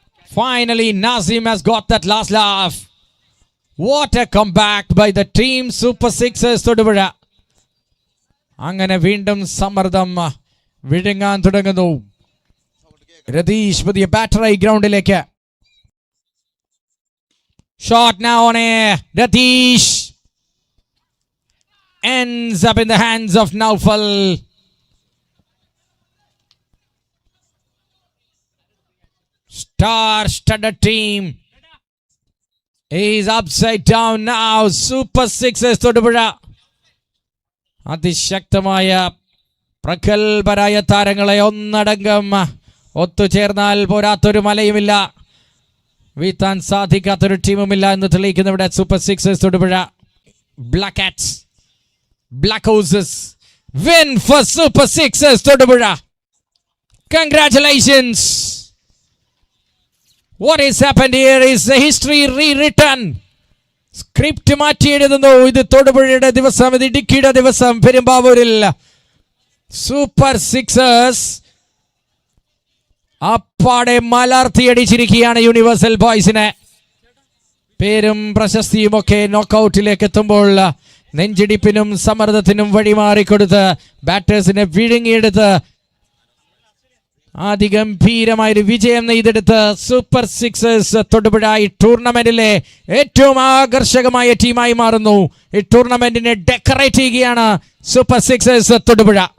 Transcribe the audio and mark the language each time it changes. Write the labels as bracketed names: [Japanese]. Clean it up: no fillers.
[English] Finally, Nazim has got that last laugh. What a comeback by the team Super Sixers Thodupuzha. [Malayalam] അങ്ങനെ വീണ്ടും സമ്മർദ്ദം വിഴുങ്ങാൻ തുടങ്ങുന്നു. രതീഷ് പുതിയ ബാറ്ററായി ഗ്രൗണ്ടിലേക്ക്. [English] Shot now on air. Ratish ends up in the hands of Naufal. Star-studded team is upside down now. Super Sixers Thodupuzha. [Malayalam] അതിശക്തമായ പ്രഗത്ഭരായ താരങ്ങളെ ഒന്നടങ്കം ഒത്തുചേർന്നാൽ പോരാത്തൊരു മലയുമില്ല, വീഴ്ത്താൻ സാധിക്കാത്തൊരു ടീമുമില്ല എന്ന് തെളിയിക്കുന്ന ഇവിടെ super sixers Thodupuzha. [English] Black Cats, Black Houses win for Super Sixers Thodupuzha. Congratulations. What has happened here is the history rewritten. [Malayalam] Script മാറ്റി എഴുതുന്നു. ഇത് തൊടുപുഴയുടെ ദിവസം, ഇത് ഇടുക്കിയുടെ ദിവസം. പെരുമ്പാവൂരിൽ സൂപ്പർ സിക്സേഴ്സ് അപ്പാടെ മലർത്തിയടിച്ചിരിക്കുകയാണ് യൂണിവേഴ്സൽ ബോയ്സിനെ. പേരും പ്രശസ്തിയുമൊക്കെ നോക്കൌട്ടിലേക്ക് എത്തുമ്പോൾ നെഞ്ചിടിപ്പിനും സമ്മർദ്ദത്തിനും വഴിമാറിക്കൊടുത്ത് ബാറ്റേഴ്സിനെ വിഴുങ്ങിയെടുത്ത് അതിഗംഭീരമായൊരു വിജയം നെയ്തെടുത്ത് സൂപ്പർ സിക്സേഴ്സ് തൊടുപുഴ ഈ ടൂർണമെന്റിലെ ഏറ്റവും ആകർഷകമായ ടീമായി മാറുന്നു. ഈ ടൂർണമെന്റിനെ ഡെക്കറേറ്റ് ചെയ്യുകയാണ് സൂപ്പർ സിക്സേഴ്സ് തൊടുപുഴ.